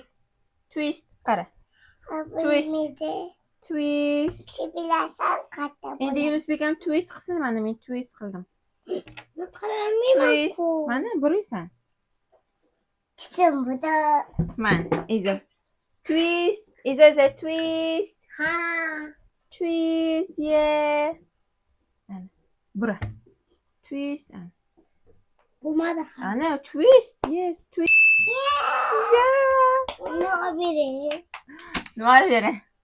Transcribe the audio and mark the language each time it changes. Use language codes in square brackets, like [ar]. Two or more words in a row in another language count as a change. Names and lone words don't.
[uz] Twist. Qara. Twist. Bilasan katta. Endi Yunusbek ham twist qilsin. Mana men twist qildim. Qilolmayman-ku. Mana buraysan. Kim buda? Mana, Ijo. Twist. Ijoza twist. Ha. [en] Twist. Yeah. [uz] Ana. Bura. Twist. Ana. Bo'lmadi. [en] Ana twist. Yes, twist. Yeah. [uz] Nima beraylik? Nima bering?